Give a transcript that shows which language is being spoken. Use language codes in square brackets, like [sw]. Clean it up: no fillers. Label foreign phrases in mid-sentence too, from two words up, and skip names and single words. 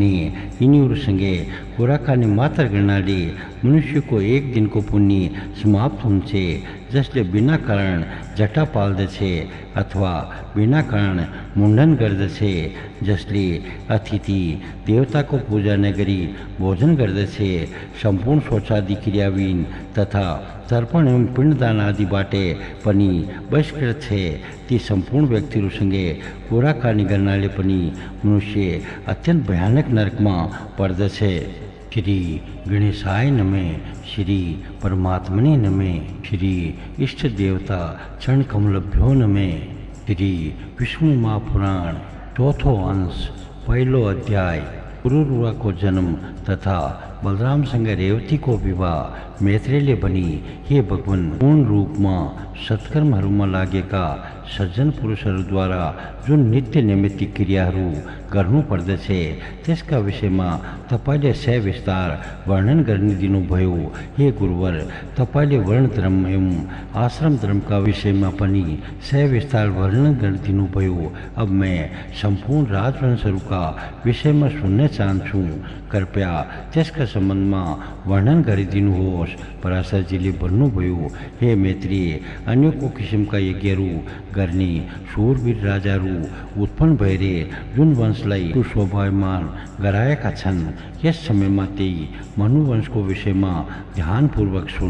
[ne] यिनीहरूसँगै कुराकानी मात्र गर्नाले मनुष्यको एक दिनको पुण्य समाप्त हुन्छ, जसले बिना कारण जटा पाल्दछ अथवा बिना कारण मुण्डन गर्दछ, जसले अतिथि देवताको पूजा नगरी भोजन गर्दछ, सम्पूर्ण शौचादि क्रियाविहीन तथा तर्पण एवं पिण्डदान आदिबाट पनि बहिष्कृत छ। ती सम्पूर्ण व्यक्तिहरूसँगै कुराकानी गर्नाले पनि मनुष्य अत्यन्त भयानक नरकमा पर्दछ। [sa] श्री गणेशाय नमः, श्री परमात्मने नमः, श्री इष्ट देवता चरण कमलभ्यो नमः। [ne] श्री विष्णु महापुराण चौथो अंश पहलो अध्याय। पुरुरुआ को जन्म तथा बलराम संग रेवती को विवाह। मैत्रेयले भनी, हे भगवान, पूर्ण रूप में सत्कर्महरूमा लागेका सज्जन पुरुषहरूद्वारा जुन नित्य नैमित्तिक क्रियाहरू गर्नु पर्दछ त्यसका विषयमा तपाईले सविस्तार वर्णन गरिदिनु भयो। हे गुरुवर, तपाईले वर्ण धर्म एवं आश्रम धर्मका विषयमा पनि सविस्तार वर्णन गरिदिनु भयो। अब मैं संपूर्ण राजवंशहरूका विषयमा सुन्न चाहन्छु। कृपया त्यसका सम्बन्धमा वर्णन गरिदिनुहोस्। पराशरजीले भन्नुभयो, हे मैत्रेय, अन्यको किसिमका यज्ञहरू गर्ने शूरवीर राजाहरू उत्पन्न भएरे जुन वंशलाई सुशोभायमान गराएका छन्, यस समयमा त्यही मनुवंशको विषयमा ध्यानपूर्वक सुन।